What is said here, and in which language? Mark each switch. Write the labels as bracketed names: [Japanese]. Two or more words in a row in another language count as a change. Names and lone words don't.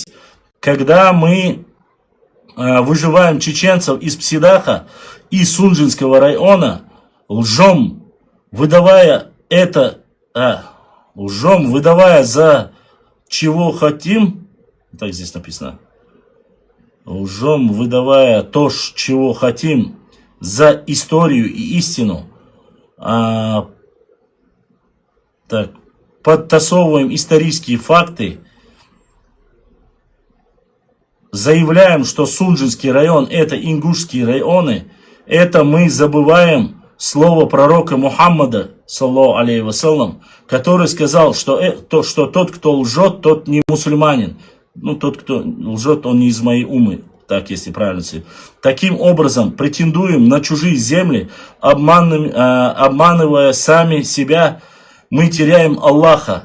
[Russian] Когда мы выживаем чеченцев из Псидаха и Сунжинского района, лжем, выдавая за чего хотим, так здесь написано, лжем, выдавая то, чего хотим, за историю и истину, подтасовываем исторические факты, заявляем, что Сунжинский район это ингушские районы, это мы забываем слово пророка Мухаммада, [Arabic] صلى الله عليه وسلم, [Russian] который сказал, что тот, кто лжет, тот не мусульманин. Ну, тот, кто лжет, он не из моей умы. Так, если правильно сказать. Таким образом, претендуем на чужие земли, обманывая сами себя, мы теряем Аллаха.